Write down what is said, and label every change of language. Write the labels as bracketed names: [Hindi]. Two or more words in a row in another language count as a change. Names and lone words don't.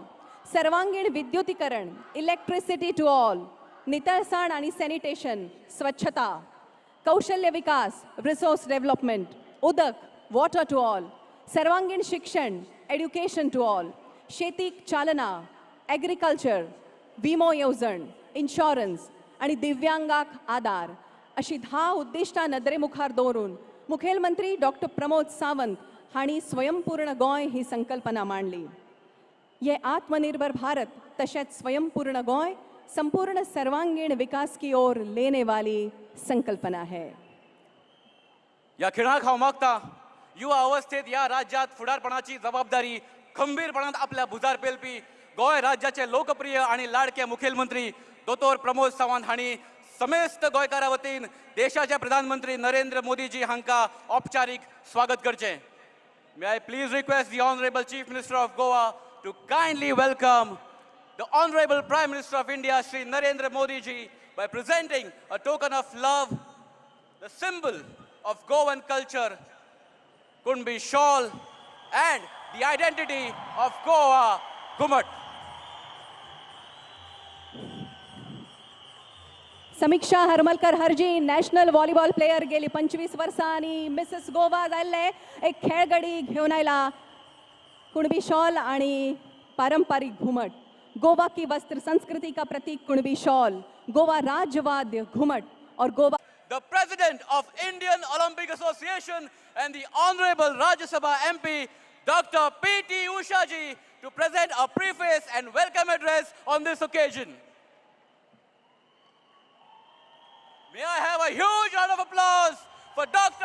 [Konkani] सर्वांगीण विद्युतीकरण, [English] electricity to all, [Konkani] नितळसाण आनी सॅनिटेशन, स्वच्छता, कौशल्य विकास, [English] resource development, [Konkani] उदक, [English] water to all, [Konkani] सर्वांगीण शिक्षण, [English] education to all, [Konkani] शेतीक चालना, एग्रीकल्चर, विमो येवजण, इन्शुरन्स आणि दिव्यांगाक आदार अशी 10 उद्दिष्टां नदरे मुखार दवरून मुखेलमंत्री डॉक्टर प्रमोद सावंत हांणी स्वयंपूर्ण गोंय ही संकल्पना मांडली। [Hindi] ये आत्मनिर्भर भारत तशेंच स्वयंपूर्ण गोंय संपूर्ण सर्वांगीण विकास की ओर लेने वाली संकल्पना है। [Konkani] या खेळाक हांव मागता युवा अवस्थेत या राज्यात फुडारपणाची जबाबदारी खंबीरपणान आपल्या भुजार पेलपी गोंय राज्याचे लोकप्रिय आणि लाडके मुखेलमंत्री दोतोर प्रमोद सावंत हांणी समेस्त गोंयकारां वतीन देशाचे प्रधानमंत्री नरेंद्र मोदीजी हांकां औपचारीक स्वागत करचें। [English] May I please request the Honorable Chief Minister of Goa to kindly welcome the Honorable Prime Minister of India, Shri Narendra Modi ji, by presenting a token of love, the symbol of Goan culture, Kunbi shawl, and the identity of Goa, Gumat. [Konkani] समीक्षा हरमलकर हरजी [English] national volleyball player [Konkani] गेली 25 वर्सां आणि मिसेस गोवा जाल्ले एक खेळगडी घेऊन आयला। कुणबी शॉल आणि पारंपरिक घुमट। [Hindi] गोवा की वस्त्र संस्कृति का प्रतीक कुणबी शॉल, गोवा राज्यवाद्य घुमट और गोवा। [English] The President of Indian Olympic Association and the Honorable Rajya Sabha MP, Dr. P.T. Usha ji, to present a preface and welcome address on this occasion. May I have a huge round of applause for Dr.